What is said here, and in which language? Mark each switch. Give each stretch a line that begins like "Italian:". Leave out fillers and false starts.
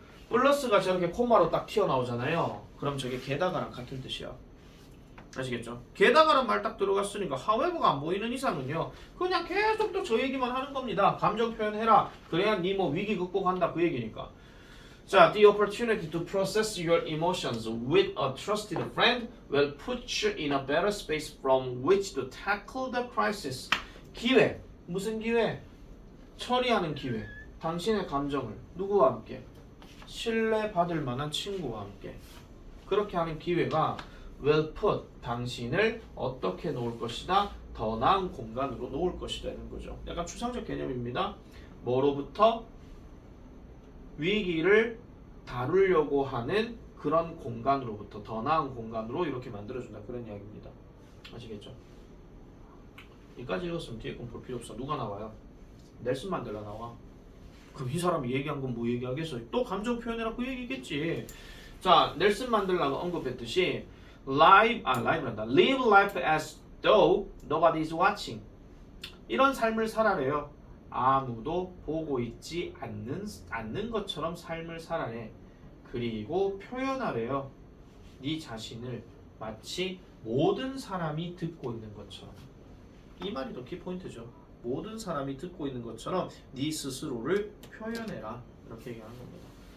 Korean: 플러스가 저렇게 코마로 딱 튀어나오잖아요. 그럼 저게 게다가랑 같은 뜻이야. 아시겠죠? 게다가란 말 딱 들어갔으니까 however가 안 보이는 이상은요 그냥 계속 또 저 얘기만 하는 겁니다. 감정 표현해라. 그래야 니 뭐 위기 극복한다 그 얘기니까.
English: 자, the opportunity to process your emotions with a trusted friend will put you in a better space from which to tackle the crisis.
Korean: 기회. 무슨 기회? 처리하는 기회. 당신의 감정을 누구와 함께? 신뢰받을 만한 친구와 함께. 그렇게 하는 기회가 will put 당신을 어떻게 놓을 것이다? 더 나은 공간으로 놓을 것이다 이런 거죠. 약간 추상적 개념입니다. 뭐로부터? 위기를 다루려고 하는 그런 공간으로부터 더 나은 공간으로 이렇게 만들어준다 그런 이야기입니다. 아시겠죠? 여기까지 읽었으면 뒤에 건 볼 필요 없어. 누가 나와요? 넬슨 만델라 나와. 그럼 이 사람이 얘기한 건 뭐 얘기하겠어? 또 감정 표현해라 그 얘기겠지. 자, 넬슨 만델라가 언급했듯이
English: live life as though nobody is watching.
Korean: 이런 삶을 살아래요. 아무도 보고 있지 않는 것처럼 삶을 살아래. 그리고 표현하래요. 네 자신을 마치 모든 사람이 듣고 있는 것처럼. 이 말이 더 키포인트죠. 모든 사람이 듣고 있는 것처럼 네 스스로를 표현해라. 이렇게 얘기하는 겁니다.